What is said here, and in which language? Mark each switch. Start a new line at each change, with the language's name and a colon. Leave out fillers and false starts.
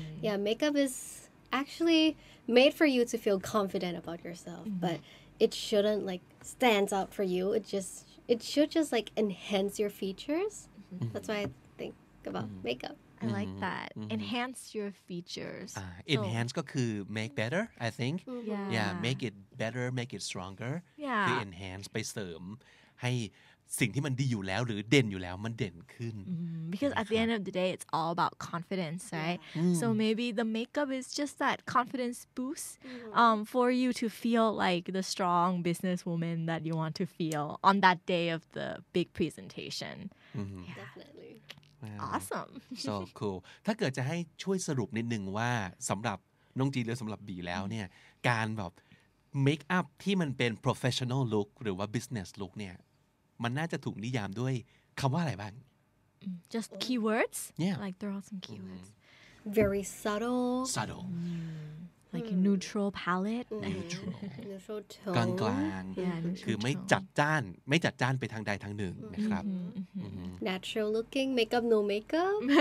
English: Yeah, makeup is actually made for you to feel confident about yourself, but it shouldn't like stands out for you. It should just like enhance your features. That's why I think about makeup. I like that. Enhance your features. enhance
Thai: ก็คือ
English: make better I think Yeah. make it better make it stronger Yeah.
Thai: คือ enhance ไปเสริมให้สิ่งที่มันดีอยู่แล้วหรือเด่นอยู่แล้วมันเด่นขึ้น
English: Because at the end of the day, it's all about confidence, right? So maybe the makeup is just that confidence boost for you to feel like the strong businesswoman that you want to feel on that day of the big presentation. definitely awesome so cool
Thai: ถ้าเกิดจะให้ช่วยสรุปนิดนึงว่าสำหรับน้องจีหรือสำหรับบีแล้วเนี่ยการแบบเมคอัพที่มันเป็น professional look หรือว่า business look เนี่ยมันน่าจะถูกนิยามด้วยคำว่าอะไรบ้าง
English: just keywords Yeah. like throw out some keywords very subtle like a neutral palette neutral neutral
Thai: กลาง
English: tone
Thai: ๆ คือไม่จัดจ้านไปทางใดทางหนึ่งนะครับ
English: natural looking makeup no makeup